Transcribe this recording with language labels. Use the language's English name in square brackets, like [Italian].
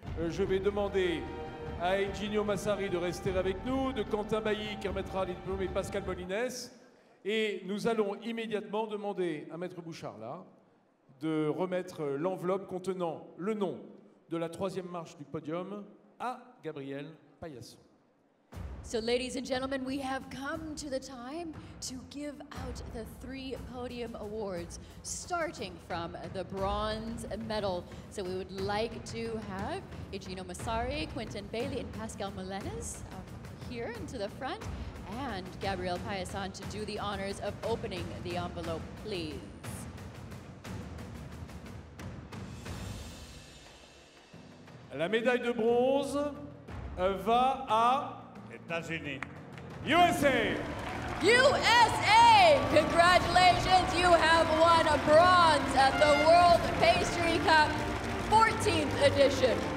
[French] Je vais demander à Eugenio Massari de rester avec nous, de Quentin Bailly qui remettra les diplômes et Pascal Molines. Et nous allons immédiatement demander à Maître Bouchard là de remettre l'enveloppe contenant le nom de la 3e marche du podium à Gabriel Paillasson. [English] So, ladies and gentlemen, we have come to the time to give out the 3 podium awards, starting from the bronze medal. So we would like to have Eugenio Massari, Quentin Bailly, and Pascal Molines here into the front, and Gabriel Paillasson to do the honors of opening the envelope, please. [French] La médaille de bronze va à États-Unis. [English] USA. USA! Congratulations, you have won a bronze at the World Pastry Cup 14th edition.